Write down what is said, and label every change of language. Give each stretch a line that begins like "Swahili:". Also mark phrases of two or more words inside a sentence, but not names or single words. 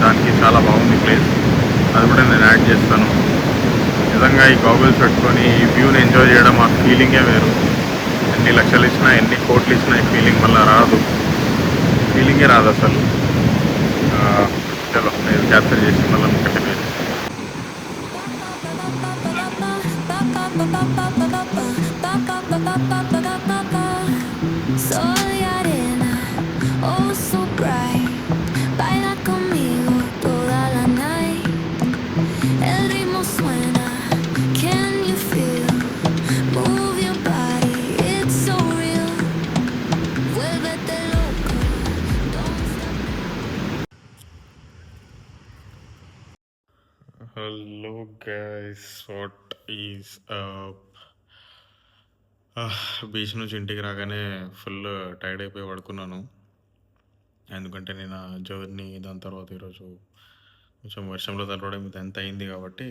Telugu: దానికి చాలా బాగుంది ప్లేస్, అది కూడా నేను యాడ్ చేస్తాను. నిజంగా ఈ గాగుల్స్ పెట్టుకొని ఈ వ్యూని ఎంజాయ్ చేయడం ఆ ఫీలింగే వేరు. ఎన్ని లక్షలు ఇచ్చినా, ఎన్ని కోట్లు ఇచ్చినా ఈ ఫీలింగ్ మళ్ళీ రాదు. ఫీలింగే రాదు అసలు. చలో నేను క్యాప్చర్ చేసి మళ్ళీ కంటిన్యూ చేస్తాను.
Spanish: Soy arena,
English: oh so bright.
Spanish: Baila conmigo toda la night. El ritmo suena,
English: can you feel? Move your body, it's so real.
Spanish: Vuélvete loco,
English: don't stop. Hello guys, what is
Telugu: బీచ్ నుంచి ఇంటికి రాగానే
English: full tired
Telugu: అయిపోయి పడుకున్నాను. ఎందుకంటే నేను ఆ జర్నీ, దాని తర్వాత ఈరోజు కొంచెం వర్షంలో తడవడం ఇదంతా అయింది కాబట్టి.